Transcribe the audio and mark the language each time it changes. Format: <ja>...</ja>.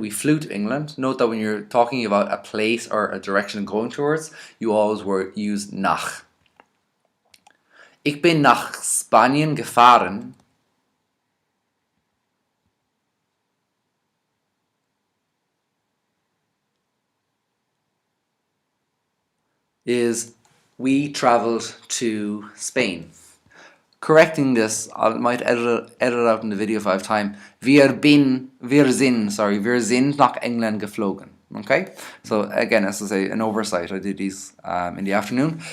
<en>We flew to England. Note that when you're talking about a place or a direction going towards, you always use nach.</en> <de>Ich bin nach Spanien gefahren.</de> <en>Is we traveled to Spain. Correcting this, I might edit it out in the video if I have time.</en> <de>Wir sind nach England geflogen.</de> <en>Okay? So again, as I say, an oversight. I did these in the afternoon.</en>